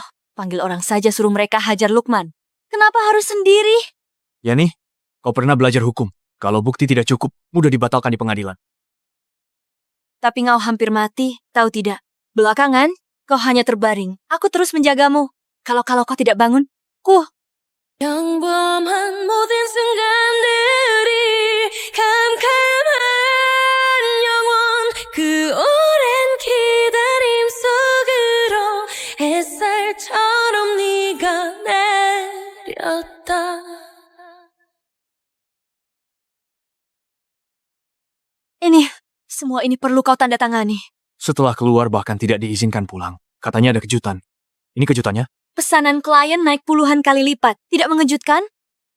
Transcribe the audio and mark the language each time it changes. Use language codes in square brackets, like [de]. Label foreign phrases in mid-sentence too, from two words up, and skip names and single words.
[id] Panggil orang saja suruh mereka hajar Lukman. Kenapa harus sendiri? Yani, kau pernah belajar hukum. Kalau bukti tidak cukup, mudah dibatalkan di pengadilan. Tapi kau hampir mati, tahu tidak? Belakangan, kau hanya terbaring. Aku terus menjagamu. Kalau kau tidak bangun, [ko] 평범한 모든 순간들이 캄캄한 영원 그 오랜 기다림 속으로 햇살처럼 네가 내렸다. [id] semua ini perlu kau tanda tangani. Setelah keluar bahkan tidak diizinkan pulang. Katanya ada kejutan. Ini kejutannya? Pesanan klien naik puluhan kali lipat. Tidak mengejutkan?